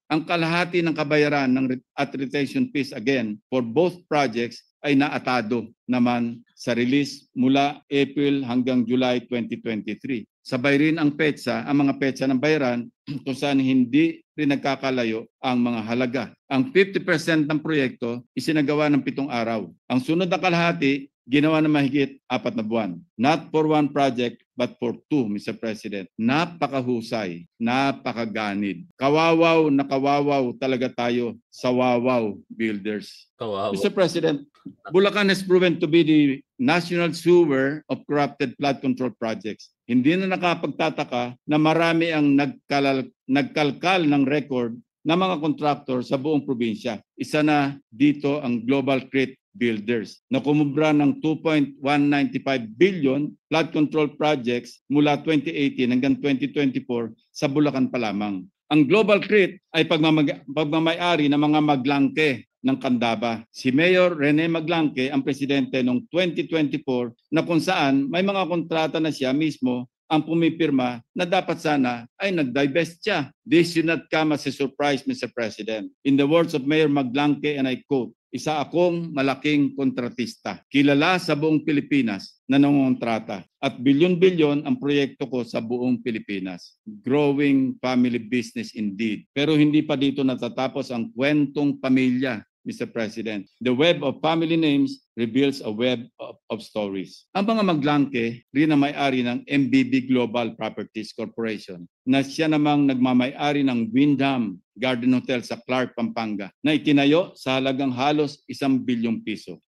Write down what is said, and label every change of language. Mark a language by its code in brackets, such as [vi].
[tl] Ang kalahati ng kabayaran at retention fees [en] again for both projects [tl] ay naatado naman sa release mula April hanggang July 2023. Sabay rin ang mga petsa ng bayaran kung saan hindi rin nagkakalayo ang mga halaga. Ang 50% ng proyekto isinagawa ng 7 araw. Ang sunod na kalahati, ginawa ng mahigit 4 na buwan. [en] Not for one project, but for 2, Mr. [tl] President. Napakahusay, napakaganid. Kawawaw na kawawaw talaga tayo sa Wawaw Builders. Kawawa. [en] Mr. President, Bulacan has proven to be the national sewer of corrupted flood control projects. [tl] Hindi na nakapagtataka na marami ang nagkalkal ng record ng mga kontraktor sa buong probinsya. Isa na dito ang Global Crit Builders na kumubra ng 2.195 billion flood control projects mula 2018 hanggang 2024 sa Bulacan pa lamang. Ang Global Crit ay pagmamayari ng mga maglangke ng Candaba. Si Mayor Rene Maglangke ang presidente noong 2024 na kung saan may mga kontrata na siya mismo ang pumipirma na dapat sana ay nag-divest siya. [en] This should not come as a surprise, Mr. President. In the words of Mayor Maglangke, and I quote, [tl] "Isa akong malaking kontratista. Kilala sa buong Pilipinas na nangongontrata at bilyon-bilyon ang proyekto ko sa buong Pilipinas. [en] Growing family business indeed." [tl] Pero hindi pa dito natatapos ang kwentong pamilya, Mr. President. [en] The web of family names reveals a web of stories. [tl] Ang mga Maglangke rin ang may-ari ng MBB Global Properties Corporation na siya namang nagmamay-ari ng Windham Garden Hotel sa Clark, Pampanga na itinayo sa halagang halos 1 bilyong piso.